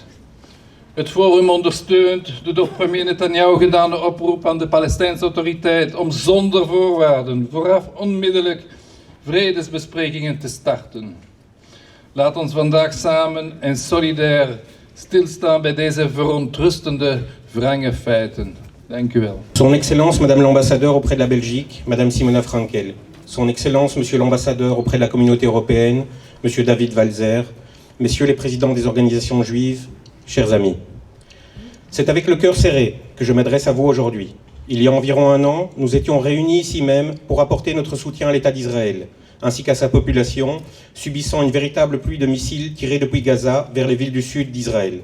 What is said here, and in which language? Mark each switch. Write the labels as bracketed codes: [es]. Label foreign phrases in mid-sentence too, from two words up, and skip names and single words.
[nl] Het Forum ondersteunt de door premier Netanyahu gedane oproep aan de Palestijnse autoriteit om zonder voorwaarden vooraf onmiddellijk vredesbesprekingen te starten. Laat ons vandaag samen en solidair stilstaan bij deze verontrustende wrange feiten. Dank u wel. [fr] Son Excellence Madame l'Ambassadeur auprès de la Belgique, Madame Simona Frankel. Son Excellence Monsieur l'Ambassadeur auprès de la Communauté Européenne, Monsieur David Walzer. Messieurs les présidents des organisations juives, chers amis. C'est avec le cœur serré que je m'adresse à vous aujourd'hui. Il y a environ un an, nous étions réunis ici même pour apporter notre soutien à l'État d'Israël, ainsi qu'à sa population, subissant une véritable pluie de missiles tirés depuis Gaza vers les villes du sud d'Israël.